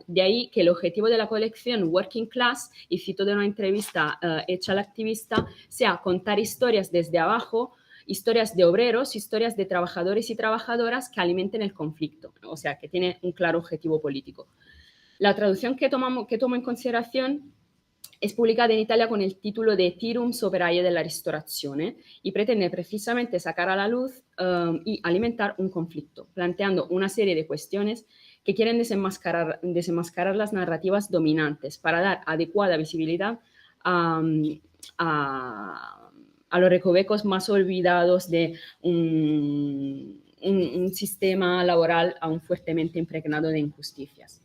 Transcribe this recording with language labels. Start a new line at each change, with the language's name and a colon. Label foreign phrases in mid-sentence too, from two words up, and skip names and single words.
Spanish: De ahí que el objetivo de la colección Working Class, y cito de una entrevista hecha al activista, sea contar historias desde abajo, historias de obreros, historias de trabajadores y trabajadoras que alimenten el conflicto, o sea, que tiene un claro objetivo político. La traducción que tomo en consideración es publicada en Italia con el título de Tirum operaie della ristorazione y pretende precisamente sacar a la luz y alimentar un conflicto, planteando una serie de cuestiones que quieren desenmascarar las narrativas dominantes para dar adecuada visibilidad a los recovecos más olvidados de un sistema laboral aún fuertemente impregnado de injusticias.